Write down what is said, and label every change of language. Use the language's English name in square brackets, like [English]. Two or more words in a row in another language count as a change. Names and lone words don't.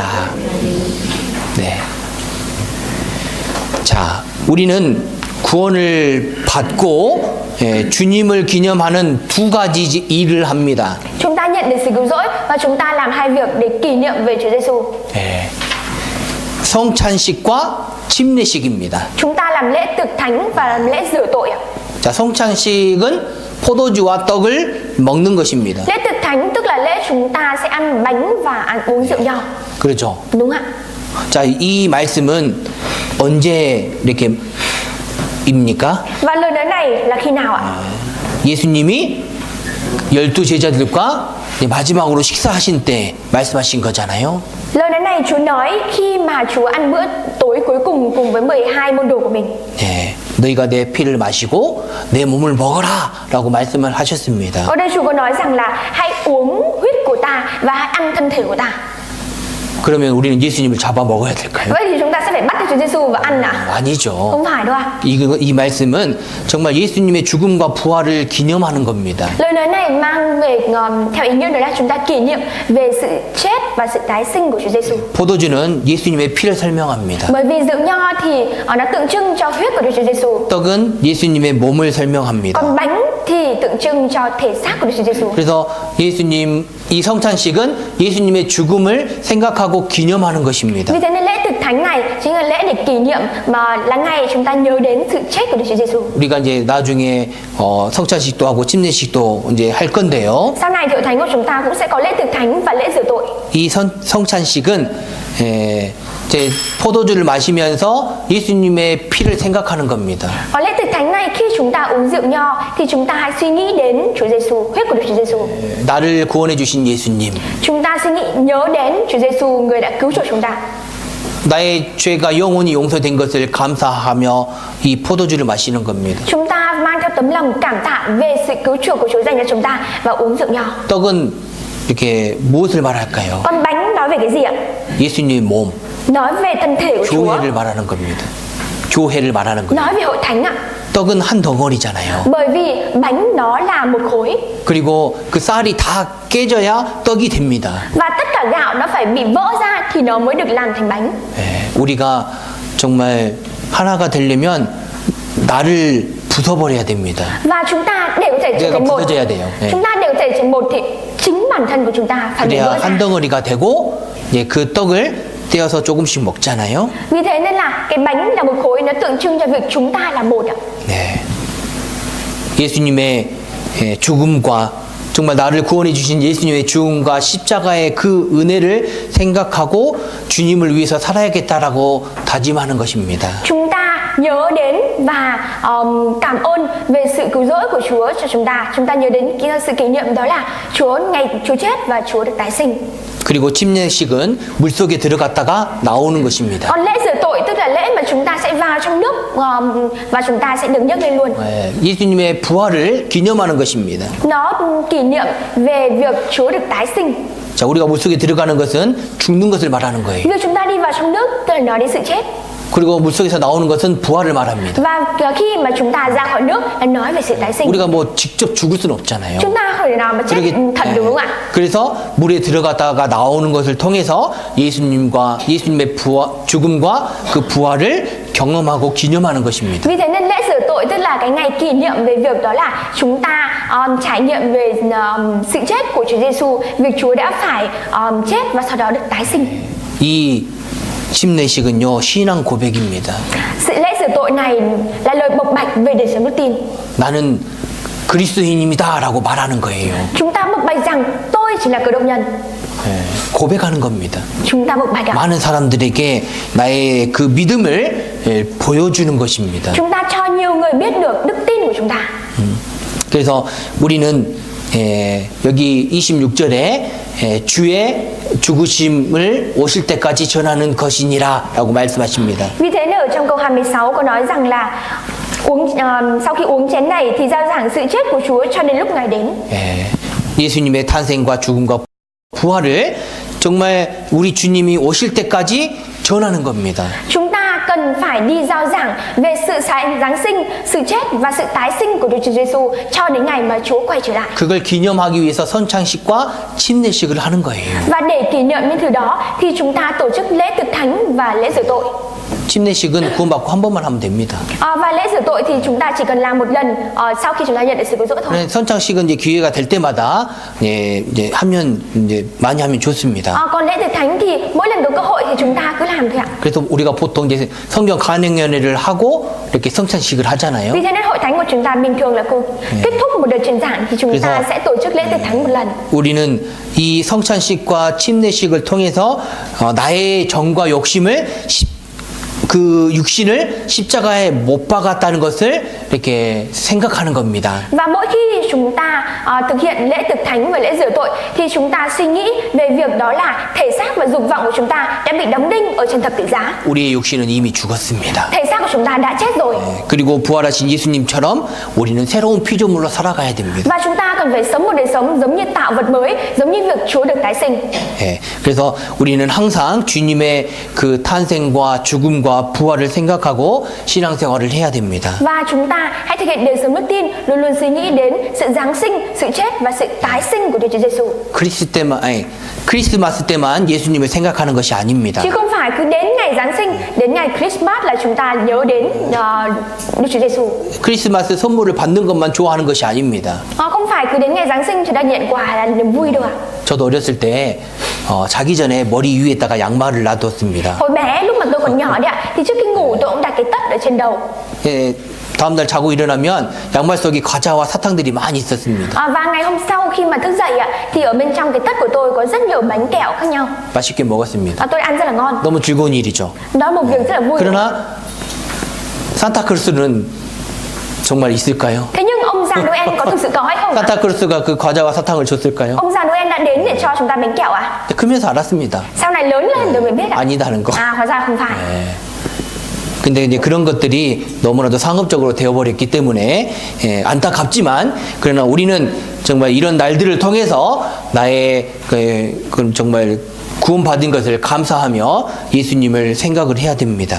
[Korean] 네. 자, 우리는 구원을 받고 주님을 기념하는 두 가지 일을 합니다. [Vietnamese] Chúng ta nhận được sự cứu rỗi và chúng ta làm hai việc để kỷ niệm về Chúa Giêsu. [Korean] 성찬식과 침례식입니다. [Vietnamese] Chúng ta làm lễ thực thánh và làm lễ rửa tội ạ. [Korean] 자, 성찬식은 포도주와 떡을 먹는 것입니다. [Vietnamese] Lễ thực thánh tức là lễ chúng ta sẽ ăn bánh và uống rượu nho. [Korean] 그렇죠. [Vietnamese] Đúng ạ. [Korean] 자, 이 말씀은 언제 이렇게 입니까? [Vietnamese] Và lời nói này là khi nào ạ? [Korean] 예수님이 12 제자들과 마지막으로 식사하신 때 말씀하신 거잖아요. [Vietnamese] Lời nói này Chúa nói khi mà Chúa ăn bữa tối cuối cùng cùng với 12 môn đồ của mình. [Korean] 네, 너희가 내 피를 마시고 내 몸을 먹어라 라고 말씀을 하셨습니다. [Vietnamese] Ở đây Chúa có nói rằng là hãy uống huyết của ta và hãy ăn thân thể của ta. [Korean] 그러면 우리는 예수님을 잡아 먹어야 될까요? [Vietnamese] Vậy thì chúng ta sẽ phải bắt được Chúa Giêsu và ăn à? [Korean] 아니죠. [Vietnamese] Không phải đâu ạ. [Korean] 이 말씀은 정말 예수님의 죽음과 부활을 기념하는 겁니다. [Vietnamese] Lời nói này mang về theo ý nghĩa đó là chúng ta kỷ niệm về sự chết và sự tái sinh của Chúa Giêsu. [Korean] 포도주는 예수님의 피를 설명합니다. [Vietnamese] Bởi vì rượu nho thì nó tượng trưng cho huyết của Đức Chúa Giêsu. [Korean] 떡은 예수님의 몸을 설명합니다. [Vietnamese] Còn bánh thì tượng trưng cho thể xác của Đức Chúa Giêsu. [Korean] 그래서 예수님 이 성찬식은 예수님의 죽음을 생각하고 기념하는 것입니다. [Vietnamese] Vì thế nên lễ thực thánh này chính là lễ để kỷ niệm mà là ngày chúng ta nhớ đến sự chết của Đức Chúa Giêsu. [Korean] 우리가 이제 나중에 성찬식도 하고 침례식도 이제 할 건데요. [Vietnamese] Sau này hội thánh của chúng ta cũng sẽ có lễ thực thánh và lễ rửa tội. [Korean] 이 성찬식은 이제 포도주를 마시면서 예수님의 피를 생각하는 겁니다. [Vietnamese] Ở lễ thực thánh này khi chúng ta uống rượu nho thì chúng ta hãy suy nghĩ đến Chúa Giêsu, huyết của Đức Chúa Giêsu. [Korean] 나를 구원해 주신 예수님. [Vietnamese] Chúng ta suy nghĩ nhớ đến Chúa Giêsu, người đã cứu chuộc chúng ta. [Korean] 나의 죄가 영원히 용서된 것을 감사하며 이 포도주를 마시는 겁니다. [Vietnamese] Chúng ta mang theo tấm lòng cảm tạ về sự cứu chuộc của Chúa dành cho chúng ta và uống rượu nho. [Korean] 떡은 이렇게 무엇을 말할까요? [Vietnamese] Còn bánh nói về cái gì ạ? [Korean] 예수님의 몸, [Vietnamese] Nói về thân thể của Chúa. [Korean] 교회를 말하는 겁니다. 교회를 말하는 거예요. [Vietnamese] Nói về hội thánh ạ. [Korean] 떡은 한 덩어리잖아요. [Vietnamese] Bởi vì bánh nó là một khối [Korean] 그리고 그 쌀이 다 깨져야 떡이 됩니다. [Vietnamese] và tất cả gạo nó phải bị vỡ ra thì nó mới được làm thành bánh. [Korean] 우리가 정말 하나가 되려면 나를 부숴버려야 됩니다. [Vietnamese] Và chúng ta để có thể trở [Korean] 내가 [Vietnamese] thành một, [Korean] 부서져야 돼요. 네. [Vietnamese] chúng ta để có thể trở thành một thì chính bản thân của chúng ta phải bị [Korean] 그래야 [Vietnamese] vỡ ra. [Korean] 한 덩어리가 되고 이제 그 떡을 떼어서 조금씩 먹잖아요. [Vietnamese] Vì thế nên là cái bánh là một khối, nó tượng trưng cho việc chúng ta là một ạ. [Korean] 네. 예수님의 죽음과 정말 나를 구원해 주신 예수님의 죽음과 십자가의 그 은혜를 생각하고 주님을 위해서 살아야겠다라고 다짐하는 것입니다. [Vietnamese] Chúng ta nhớ đến và cảm ơn về sự cứu rỗi của Chúa cho chúng ta. Chúng ta nhớ đến sự kỷ niệm đó là ngày Chúa chết và Chúa được tái sinh. [Korean] 그리고 침례식은 물속에 들어갔다가 나오는 것입니다. [Vietnamese] Còn lễ rửa tội tức là lễ mà chúng ta sẽ vào trong nước và chúng ta sẽ được nhấc lên luôn. [Korean] 예수님의 부활을 기념하는 것입니다. [Vietnamese] Nó kỷ niệm về việc Chúa được tái sinh. [Korean] 자, 우리가 물속에 들어가는 것은 죽는 것을 말하는 거예요. [Vietnamese] Việc chúng ta đi vào trong nước tức là nói đến sự chết. [Korean] 그리고 물속에서 나오는 것은 부활을 말합니다. [Vietnamese] Và khi mà chúng ta ra khỏi nước là nói về sự tái sinh. [Korean] 우리가 뭐 직접 죽을 수는 없잖아요. [Vietnamese] Chúng ta không thể nào mà chết thật đúng không ạ? [Korean] 그래서 물에 들어갔다가 나오는 것을 통해서 예수님의 죽음과 그 부활을 경험하고 기념하는 것입니다. [Vietnamese] Vì thế nên lễ rửa tội tức là cái ngày kỷ niệm về việc đó là chúng ta trải nghiệm về sự chết của Chúa Giêsu, việc Chúa đã phải chết và sau đó được tái sinh. [Korean] 이 침례식은요 신앙 고백입니다. [Vietnamese] Sự lễ rửa tội này là lời bộc bạch về đời sống đức tin. [Korean] 나는 그리스도인입니다라고 말하는 거예요. [Vietnamese] Chúng ta bộc bạch rằng tôi chỉ là cơ đốc nhân. [Korean] 고백하는 겁니다. [Vietnamese] Chúng ta bộc bạch ạ. [Korean] 많은 사람들에게 나의 그 믿음을 보여주는 것입니다. [Vietnamese] Chúng ta cho nhiều người biết được đức tin của chúng ta. [Korean] 그래서 우리는 여기 26절에 주의 죽으심을 오실 때까지 전하는 것이니라라고 말씀하십니다. [Vietnamese] Vì thế nên ở trong câu 26 có nói rằng là sau khi uống chén này thì rao giảng sự chết của Chúa cho đến lúc Ngài đến. [Korean] 예수님의 탄생과 죽음과 부활을 정말 우리 주님이 오실 때까지 전하는 겁니다. [Vietnamese] Chúng ta cần phải đi rao giảng về sự Giáng sinh, sự chết và sự tái sinh của Đức Chúa Giêsu cho đến ngày mà Chúa quay trở lại. [Korean] 그걸 기념하기 위해서 선창식과 침례식을 하는 거예요. [Vietnamese] Và để kỷ niệm những thứ đó thì chúng ta tổ chức lễ thực thánh và lễ rửa tội. [Korean] 침례식은 구원받고 한 번만 하면 됩니다. [Vietnamese] Và lễ rửa tội thì chúng ta chỉ cần làm một lần sau khi chúng ta nhận được sự cứu rỗi thôi. [Korean] 선창식은 이제 기회가 될 때마다 이제 하면 이제 많이 하면 좋습니다. [Vietnamese] Còn lễ thực thánh thì mỗi lần có cơ hội thì chúng ta cứ làm thôi ạ. [Korean] 그래서 우리가 보통 이제 성경 간행연회를 하고 이렇게 성찬식을 하잖아요. [Vietnamese] Vì thế nên hội thánh của chúng ta bình thường là kết thúc một đợt truyền giảng thì chúng ta sẽ tổ chức lễ thực thánh một lần. [Korean] 우리는 이 성찬식과 침례식을 통해서 나의 정과 욕심을 그 육신을 십자가에 못 박았다는 것을 이렇게 생각하는 겁니다. [Vietnamese] Và mỗi khi chúng ta thực hiện lễ thực thánh và lễ rửa tội thì chúng ta suy nghĩ về việc đó là thể xác và dục vọng của chúng ta đã bị đóng đinh ở trên thập tự giá. [Korean] 우리의 육신은 이미 죽었습니다. [Vietnamese] Thể xác của chúng ta đã chết rồi. [Korean] 그리고 부활하신 예수님처럼 우리는 새로운 피조물로 살아가야 됩니다. [Vietnamese] Và chúng ta cần phải sống một đời sống giống như tạo vật mới, giống như việc Chúa được tái sinh. [Korean] 그래서 우리는 항상 주님의 그 탄생과 죽음과 나와 부활을 생각하고 신앙생활을 해야 됩니다. [Vietnamese] Và chúng ta hãy thực hiện đời sống đức tin, luôn luôn suy nghĩ đến sự giáng sinh, sự chết và sự tái sinh của Đức Chúa Giêsu. [Korean] 크리스마스 때만 예수님을 생각하는 것이 아닙니다. [Vietnamese] Chứ không phải cứ đến ngày Giáng sinh, đến ngày Christmas là chúng ta nhớ đến Đức Chúa Giêsu. [Korean] 크리스마스 선물을 받는 것만 좋아하는 것이 아닙니다. [Vietnamese] Không phải cứ đến ngày Giáng sinh chúng ta nhận quà là niềm vui đâu ạ. [Korean] 저도 어렸을 때 자기 전에 머리 위에다가 양말을 놔뒀습니다. [Vietnamese] Hồi bé lúc mà tôi còn nhỏ đấy ạ, thì trước khi ngủ tôi cũng đặt cái tất ở trên đầu. [Korean] 예, 다음날 자고 일어나면 양말 속에 과자와 사탕들이 많이 있었습니다. [Vietnamese] Và ngày hôm sau khi mà thức dậy ạ, thì ở bên trong cái tất của tôi có rất nhiều bánh kẹo khác nhau. [Korean] 맛있게 먹었습니다. [Vietnamese] Tôi ăn rất là ngon. [Korean] 너무 즐거운 일이죠. [Vietnamese] Đó là một việc rất là vui. [Korean] 그러나 산타클로스는 정말 있을까요? [Vietnamese] Thế nhưng ông già Noel có thực sự có hay không ạ? [Korean] 산타클로스가 그 과자와 사탕을 줬을까요? [Vietnamese] Ông già Noel đã đến để cho chúng ta bánh kẹo à? [Korean] 크면서 알았습니다. [Vietnamese] Sau này lớn lên rồi mới biết ạ. [Korean] 아니다는 거. [Vietnamese] Hóa ra không phải. [Korean] 근데 이제 그런 것들이 너무나도 상업적으로 되어버렸기 때문에 안타깝지만 그러나 우리는 정말 이런 날들을 통해서 나의 그 정말 구원받은 것을 감사하며 예수님을 생각을 해야 됩니다.